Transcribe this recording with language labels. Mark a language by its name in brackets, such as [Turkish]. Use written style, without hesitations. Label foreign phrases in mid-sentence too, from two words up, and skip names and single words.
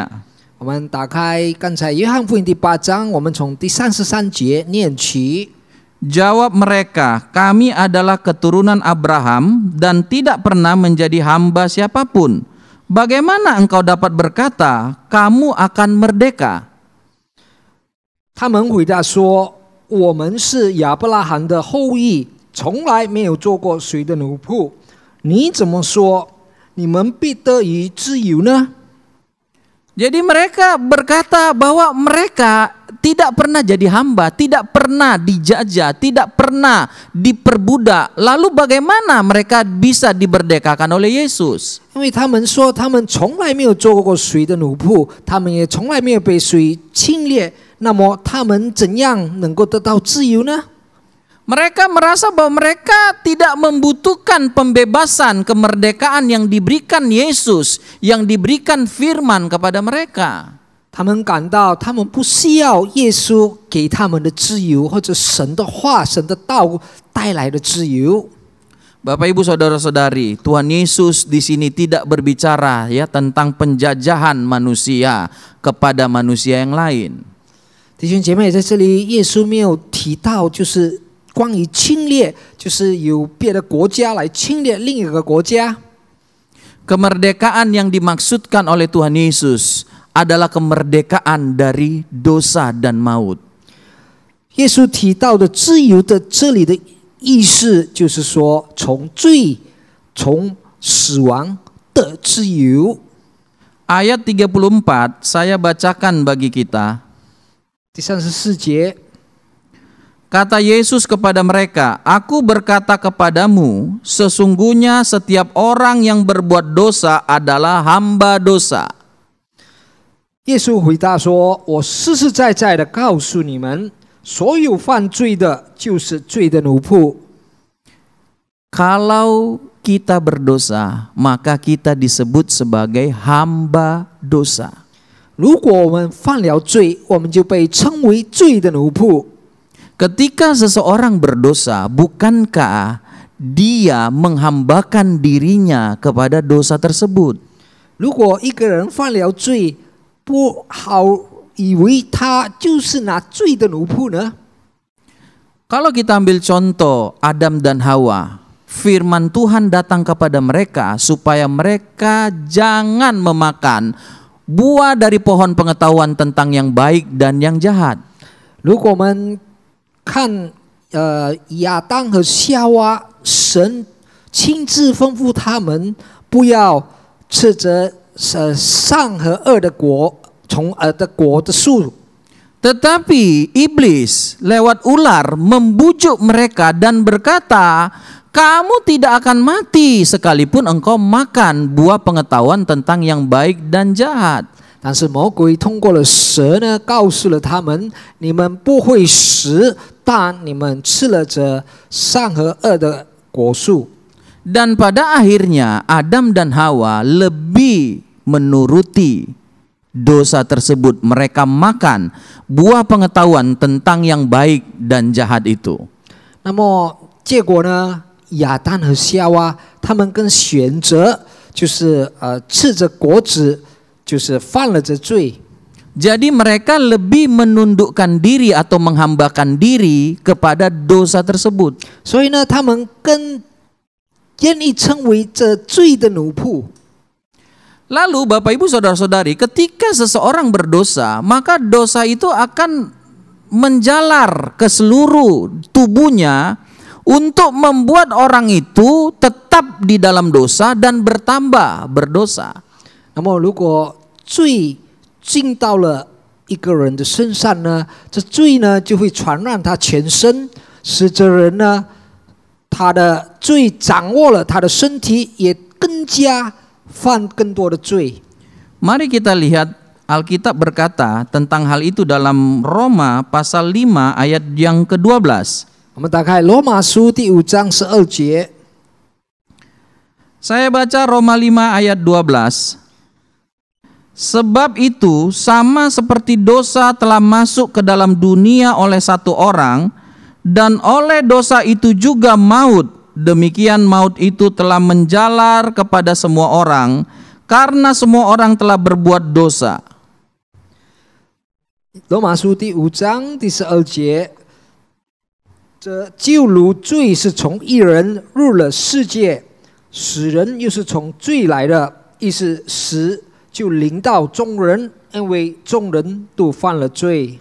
[Chinese] 我们打开刚才约翰福音第8章，我们从第33节念起。 [Indonesian] Jawab mereka, kami adalah keturunan Abraham dan tidak pernah menjadi hamba siapapun. Bagaimana engkau dapat berkata, kamu akan merdeka? [Chinese] 他们回答说：“我们是亚伯拉罕的后裔，从来没有做过谁的奴仆。你怎么说，你们必得以自由呢？” [Indonesian] Jadi mereka berkata bahwa mereka tidak pernah jadi hamba, tidak pernah dijajah, tidak pernah diperbudak. Lalu bagaimana mereka bisa diberdekakan oleh Yesus? [Chinese] 因为他们说他们从来没有做过谁的奴仆，他们也从来没有被谁侵略，那么他们怎样能够得到自由呢？ [Indonesian] Mereka merasa bahwa mereka tidak membutuhkan pembebasan, kemerdekaan yang diberikan Yesus, yang diberikan firman kepada mereka. [Chinese] 他们感到他们不需要耶稣给他们的自由，或者神的话、神的道带来的自由。 [Indonesian] Bapak Ibu Saudara-saudari, Tuhan Yesus di sini tidak berbicara ya tentang penjajahan manusia kepada manusia yang lain. [Chinese] 弟兄姐妹，在这里耶稣没有提到就是关于侵略，就是有别的国家来侵略另一个国家。 [Indonesian] Kemerdekaan yang dimaksudkan oleh Tuhan Yesus adalah kemerdekaan dari dosa dan maut. [Chinese] 耶稣提到的自由的这里的意思，就是说从罪、从死亡的自由。 [Indonesian] Ayat 34 saya bacakan bagi kita. [Chinese] 第34节， [Indonesian] Kata Yesus kepada mereka, "Aku berkata kepadamu, sesungguhnya setiap orang yang berbuat dosa adalah hamba dosa." [Chinese] 耶稣回答说：“我实实在在的告诉你们，所有犯罪的，就是罪的奴仆。 [Indonesian] Kalau kita berdosa, maka kita disebut sebagai hamba dosa. [Chinese] 如果我们犯了罪，我们就被称为罪的奴仆。 [Indonesian] Ketika seseorang berdosa, bukankah dia menghambakan dirinya kepada dosa tersebut? [Chinese] 如果一个人犯了罪，不好以为他就是那罪的奴仆呢？ [Indonesian] Kalau kita ambil contoh Adam dan Hawa, firman Tuhan datang kepada mereka supaya mereka jangan memakan buah dari pohon pengetahuan tentang yang baik dan yang jahat. [Chinese] 如果我们看亚当和夏娃，神亲自吩咐他们不要吃着善和恶的果，从的果的树。 [Indonesian] Tetapi iblis lewat ular membujuk mereka dan berkata, "Kamu tidak akan mati sekalipun engkau makan buah pengetahuan tentang yang baik dan jahat." [Chinese] 但是魔鬼通过了蛇呢，告诉了他们：你们不会死，但你们吃了这善和恶的果树。 [Indonesian] Dan pada akhirnya Adam dan Hawa lebih menuruti dosa tersebut. Mereka makan buah pengetahuan tentang yang baik dan jahat itu. [Chinese] 那么结果呢？亚当和夏娃他们更选择就是吃着果子，就是犯了这罪。 [Indonesian] Jadi mereka lebih menundukkan diri atau menghambakan diri kepada dosa tersebut. [Chinese] 所以呢，他们更愿意称为这罪的奴仆。 [Indonesian] Lalu Bapak Ibu Saudara-saudari, ketika seseorang berdosa, maka dosa itu akan menjalar ke seluruh tubuhnya untuk membuat orang itu tetap di dalam dosa dan bertambah berdosa. [Chinese] 那么，如果罪进到了一个人的身上呢，这罪呢就会传染他全身，使这人呢，他的罪掌握了他的身体，也更加犯更多的罪。 [Indonesian] Mari kita lihat Alkitab berkata tentang hal itu dalam Roma pasal 5 ayat yang ke-12. [Chinese] 我们打开罗马书第5章12节， [Indonesian] Saya baca Roma 5 ayat 12. Sebab itu sama seperti dosa telah masuk ke dalam dunia oleh satu orang, dan oleh dosa itu juga maut, demikian maut itu telah menjalar kepada semua orang, karena semua orang telah berbuat dosa. [Chinese] 罗马书第5章第12节，这就如罪是从一人入了世界，死人又是从罪来的，意思死就临到众人，因为众人都犯了罪。